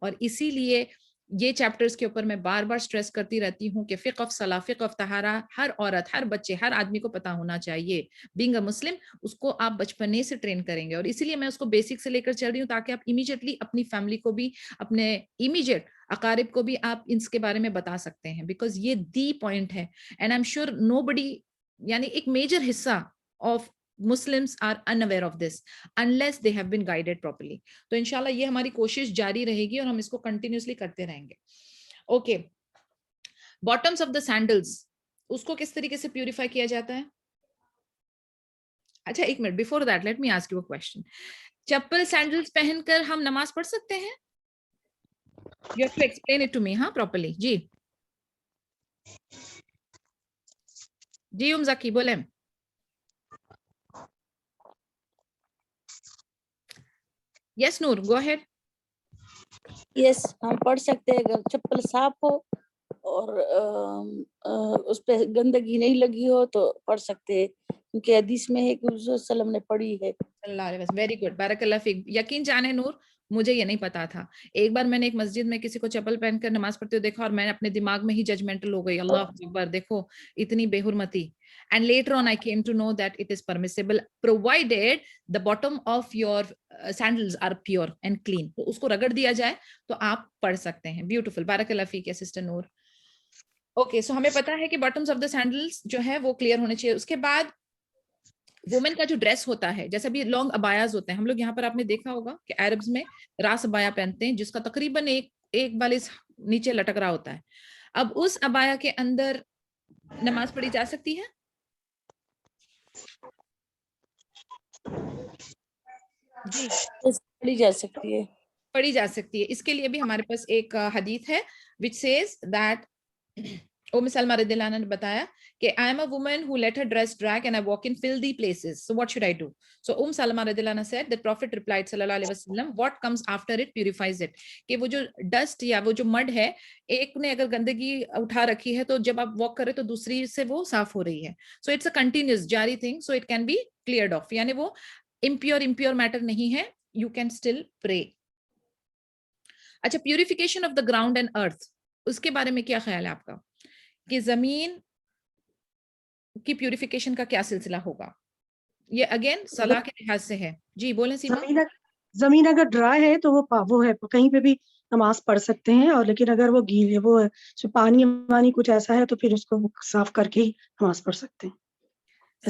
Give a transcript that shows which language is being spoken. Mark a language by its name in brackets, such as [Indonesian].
[Hindi] और इसीलिए ये चैप्टर्स के ऊपर मैं बार बार स्ट्रेस करती रहती हूँ कि फिक्र ऑफ सलाह, फिक्र ऑफ तहारा हर औरत, हर बच्चे, हर आदमी को पता होना चाहिए। [English] being a Muslim, [Hindi] उसको आप बचपने से ट्रेन करेंगे। और इसीलिए मैं उसको बेसिक से लेकर चल रही हूँ, ताकि आप इमीडिएटली अपनी फैमिली को भी, अपने इमीडिएट अकारिब को भी आप इसके बारे में बता सकते हैं, [English] Because ये the point है। And I am sure nobody, [Hindi] यानी एक मेजर हिस्सा of [English] Muslims are unaware of this unless they have been guided properly. [Hindi] तो इंशाल्लाह ये हमारी कोशिश जारी रहेगी और हम इसको कंटिन्यूसली करते रहेंगे। Okay, bottoms of the sandals, उसको किस तरीके से प्यूरिफाई किया जाता है? अच्छा, एक minute, [English] Before that let me ask you a question. [Hindi] Chappal sandals पहनकर हम नमाज पढ़ सकते हैं? [English] you have to explain it to me, [Hindi] हाँ, [English] Properly. [Hindi] जी जाकी बोले। [English] Yes, Noor, go ahead. [Hindi] Yes, हम पढ़ सकते हैं अगर चप्पल साफ हो और उस पे गंदगी नहीं लगी हो तो पढ़ सकते हैं, क्योंकि हदीस में है कि हुज़ूर सल्लल्लाहु अलैहि वसल्लम ने पढ़ी है। Very good, [Arabic] बारकल्लाह फीक। [Hindi] यकीन जाने नूर, मुझे ये नहीं पता था। एक बार मैंने एक मस्जिद में किसी को चप्पल पहनकर नमाज पढ़ते हुए देखा और मैंने अपने दिमाग में ही जजमेंटल हो गई, अल्लाह अकबर, देखो इतनी बेहुरमती। [English] And later on, I came to know that it is permissible, provided the bottom of your sandals are pure and clean. [Hindi] तो उसको रगड़ दिया जाए तो आप पढ़ सकते हैं। ब्यूटीफुल, [Arabic] बारकल्लाह फीक [Hindi] सिस्टर नूर। ओके, सो हमें पता है कि बॉटम्स ऑफ द सैंडल्स जो है वो क्लियर होने चाहिए। उसके बाद वुमेन का जो ड्रेस होता है, जैसे भी लॉन्ग अबायाज होते हैं, हम लोग यहाँ पर आपने देखा होगा कि अरब्स में रास अबाया पहनते हैं जिसका तकरीबन एक बालिश नीचे लटक रहा होता है। अब उस अबाया के अंदर नमाज पढ़ी जा सकती है? जी, पढ़ी जा सकती है, पढ़ी जा सकती है। इसके लिए भी हमारे पास एक हदीस है [English] which says that [Hindi] उम्म सलमा रदियल्लाहु अन्हा ने बताया कि [English] I am a woman who let her dress drag and I walk in filthy places, so what should I do? So [Hindi] उम्म सलमा रदियल्लाहु अन्हा [English] said that Prophet replied [Hindi] sallallahu alaihi wasallam, [English] what comes after it purifies it, [Hindi] कि वो जो dust या वो जो mud है, एक ने अगर गंदगी उठा रखी है तो जब आप वॉक करें तो दूसरी से वो साफ हो रही है। [English] So it's a continuous जारी thing, so it can be cleared off, [Hindi] यानी वो [English] impure [Hindi] मैटर नहीं है, [English] you can still pray। [Hindi] अच्छा, purification of the ground and earth, उसके बारे में क्या ख्याल है आपका कि जमीन की प्यूरिफिकेशन का क्या सिलसिला होगा? ये अगेन सलाह के लिहाज से है। जी बोलें सीमा। जमीन अगर ड्राई है तो वो है कहीं पे भी नमाज पढ़ सकते हैं, और लेकिन अगर वो गीली वो है जो पानी वानी कुछ ऐसा है तो फिर उसको साफ करके ही नमाज पढ़ सकते हैं।